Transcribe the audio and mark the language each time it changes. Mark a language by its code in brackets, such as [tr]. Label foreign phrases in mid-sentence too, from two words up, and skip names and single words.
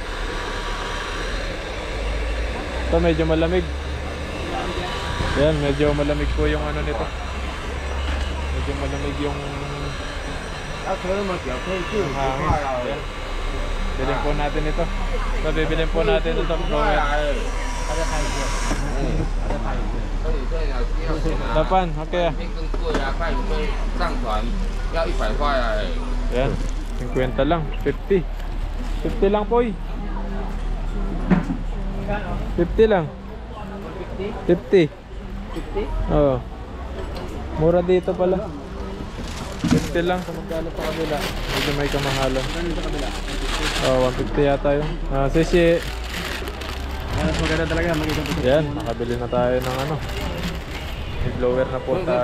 [tl] Ito medyo malamig. Yan, medyo malamig po yung ano nito. Medyo malamig yung hangin. Yan. Bilhin po natin ito. So, bibilhin po natin ito blower. Dapan, okay ah. [zh] 更贵啊，看你们上传要100块啊。 [tl] Yan, 50 lang, 50. 50 lang po eh. 50 lang. 50. 50? Oo. Mura dito pala. 50 lang sa magkano sa kabila. Medyo may kamahalan. Oo, 150 yata yun. Sisi. Mas maganda talaga. Yan, nakabili na tayo ng ano. May blower na po [zh] 这个头 [tl] tayo.